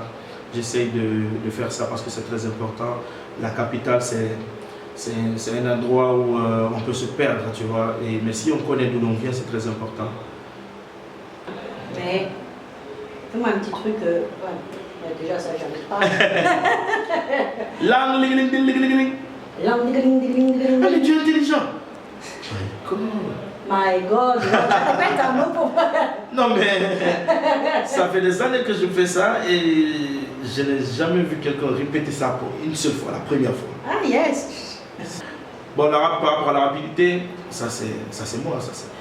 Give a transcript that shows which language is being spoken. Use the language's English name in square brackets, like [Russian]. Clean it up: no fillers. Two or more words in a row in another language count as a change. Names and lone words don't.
[French] J'essaye de faire ça parce que c'est très important. La capitale, c'est un endroit où on peut se perdre, tu vois. Mais si on connaît d'où l'on vient, c'est très important. Mais, fais-moi un petit truc, ouais, déjà ça, j'arrive pas. Lang, ling, ling, ling, ling, ling. Lang, ding, ding, ding, ding. Allez, tu es intelligent. Comment? [English] My God, [French] tu répètes un mot pour moi. Non mais, ça fait des années que je fais ça et je n'ai jamais vu quelqu'un répéter ça pour une seule fois, la première fois. [English] Ah yes. [French] Bon, par rapport à la rapidité, ça c'est moi, ça c'est.